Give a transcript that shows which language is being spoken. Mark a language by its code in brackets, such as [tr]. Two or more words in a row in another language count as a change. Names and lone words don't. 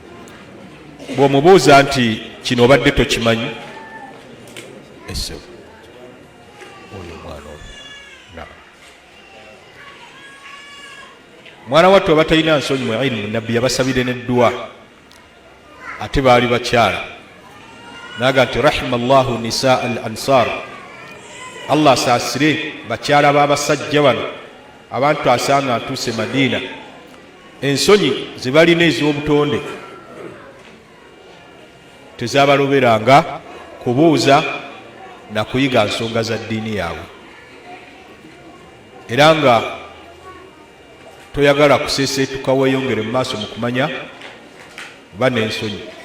[lg] Bw'omubuuza nti kino obadde tokimanyi, essebu oyo omwana oyo. Mwana wattu abatalina nsonyi mu ilmu nabbi yabasabire n'eddua ate baali bakyala naga nti [ar] رحم الله نساء الأنصار, [lg] Allah asaasire bakyala b'abasajja bano abantu asanga atuuse Madiina, ensonyi ze balina ez'obutonde tezabaloberanga kubuuza na kuyiga nsonga za ddiini yaabwe, era nga toyagala kuseeseetuka weeyongere mu maaso mu kumanya ba n'ensonyi.